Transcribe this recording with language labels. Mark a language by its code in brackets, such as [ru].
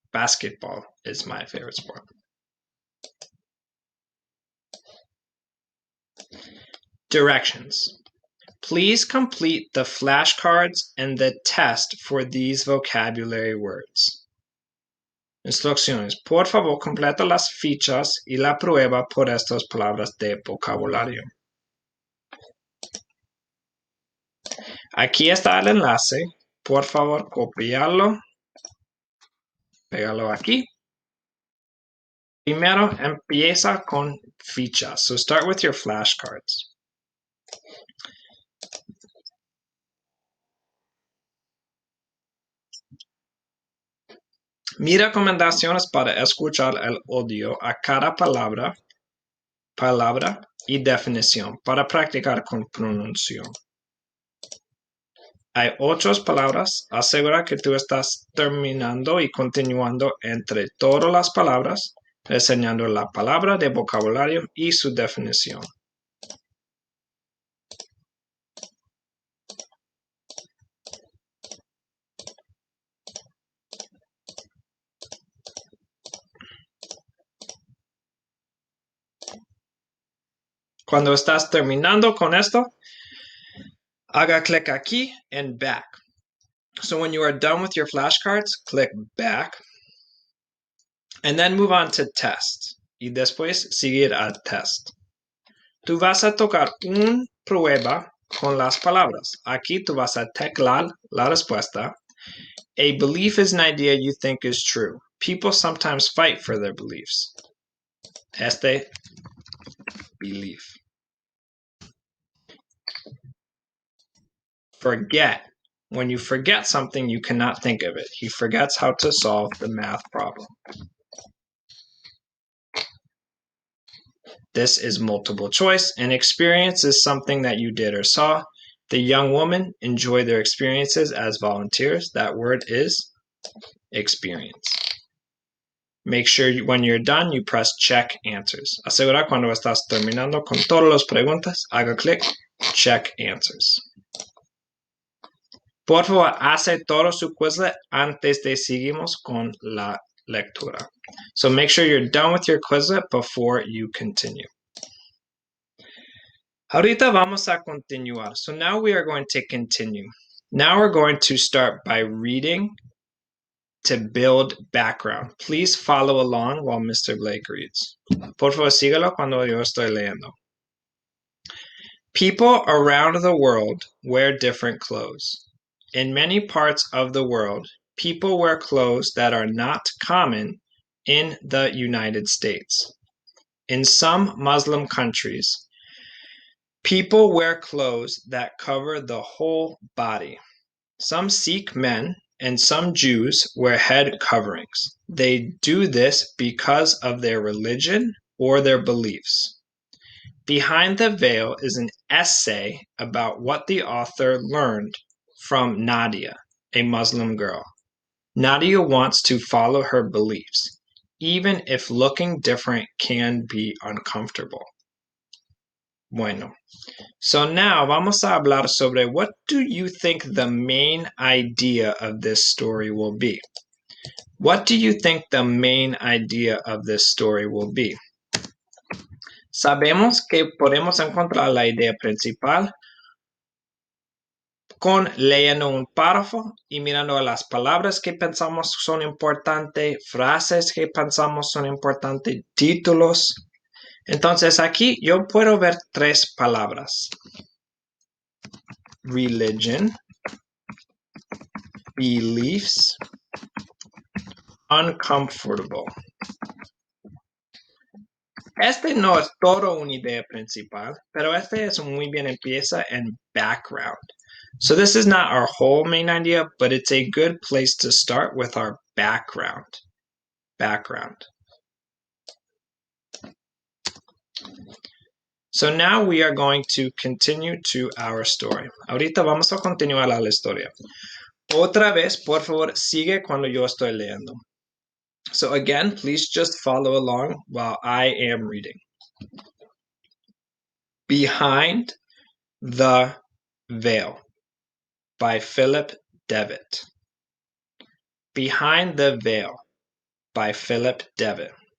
[en] Basketball is my favorite sport. Directions. Please complete the flashcards and the test for these vocabulary words. [es] Instrucciones. Por favor, completa las fichas y la prueba por estas palabras de vocabulario. Aquí está el enlace. Por favor, copiarlo. Pégalo aquí. Primero empieza con fichas. [en] So start with your flashcards. [es] Mi recomendaciones para escuchar el audio a cada palabra y definición para practicar con pronunciación. Hay 8 palabras. Asegura que tú estás terminando y continuando entre todas las palabras, enseñando la palabra de vocabulario y su definición. Cuando estás terminando con esto, haga clic aquí en back. [en] So when you are done with your flashcards, click back and then move on to test. [es] Y después seguir a test. Tú vas a tocar una prueba con las palabras. Aquí tú vas a teclar la respuesta. [en] A belief is an idea you think is true. People sometimes fight for their beliefs. [es] Este belief. [en] Forget. When you forget something, you cannot think of it. He forgets how to solve the math problem. This is multiple choice. An experience is something that you did or saw. The young woman enjoyed their experiences as volunteers. That word is experience. Make sure when you're done, you press check answers. [es] Asegura cuando estás terminando con todas las preguntas, haga clic, [en] check answers. [es] Por favor, hace todo su Quizlet antes de seguimos con la lectura. [en] So make sure you're done with your Quizlet before you continue. [es] Ahorita vamos a continuar. [en] So now we are going to continue. Now we're going to start by reading to build background. Please follow along while Mr. Blake reads. Por favor, sígalo cuando yo estoy leyendo. People around the world wear different clothes. In many parts of the world, people wear clothes that are not common in the United States. In some Muslim countries, people wear clothes that cover the whole body. Some Sikh men and some Jews wear head coverings. They do this because of their religion or their beliefs. Behind the veil is an essay about what the author learned from Nadia, a Muslim girl. Nadia wants to follow her beliefs, even if looking different can be uncomfortable. [es] Bueno, [en] so now [es] vamos a hablar sobre [en] what do you think the main idea of this story will be? What do you think the main idea of this story will be? [es] Sabemos que podemos encontrar la idea principal con leyendo un párrafo y mirando las palabras que pensamos son importantes, frases que pensamos son importantes, títulos. Entonces aquí yo puedo ver 3 palabras. [en] Religion, beliefs, uncomfortable. [es] Este no es todo una idea principal, pero este es muy bien empieza en background. [en] So this is not our whole main idea, but it's a good place to start with our background. Background. So now we are going to continue to our story. [es] Ahorita vamos a continuar la historia. Otra vez, por favor, sigue cuando yo estoy leyendo. [en] So again, please just follow along while I am reading. Behind the Veil by Philip Devitt. Behind the Veil by Philip Devitt.